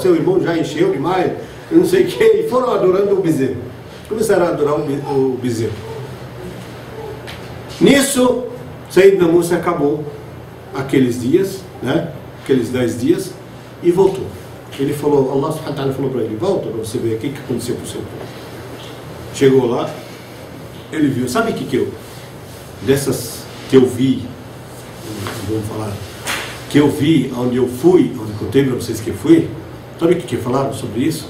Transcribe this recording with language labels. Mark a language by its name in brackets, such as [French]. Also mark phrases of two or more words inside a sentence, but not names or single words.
[Portuguese] Seu irmão já encheu demais, não sei o que, e foram adorando o bezerro. Começaram a adorar o bezerro. Nisso, Sayyidina Musa acabou aqueles dias, né? aqueles 10 dias, e voltou. Ele falou, Allah [Arabic] سبحانه وتعالى [Portuguese] falou para ele, volta para você ver o que aconteceu com o seu povo. Chegou lá, ele viu, sabe o que eu, dessas que eu vi, vamos falar, que eu vi, onde eu fui, onde eu contei para vocês que eu fui, sabe o que falaram sobre isso?